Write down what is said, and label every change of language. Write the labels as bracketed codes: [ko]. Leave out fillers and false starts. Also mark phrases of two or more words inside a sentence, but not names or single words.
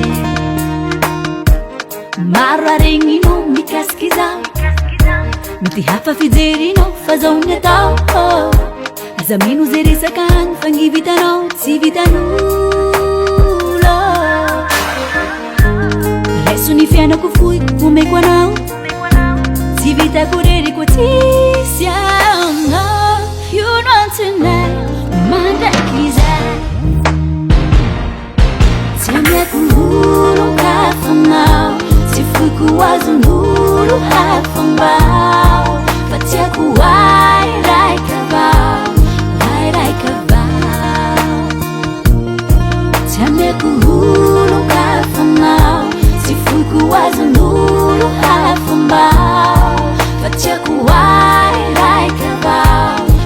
[mg] Maro aregninao mikasiky zao Mety hafa fijerinao fa zao ny atao Zamino zay resakagny fa gny vitanao tsy vitan'olo Reso ny fiainako foiko omeko anao Tsy vitako rery koa tsisy anao [en] You know tonight [mg] mandraiky zay Tsy amiako olon-kafanao Tsy foiko azon'olo hafambao Fa tiako ay raika avao Amiako olon-kafanao Tsy foiko azon'olo hafambao Fa tiako ay raika avao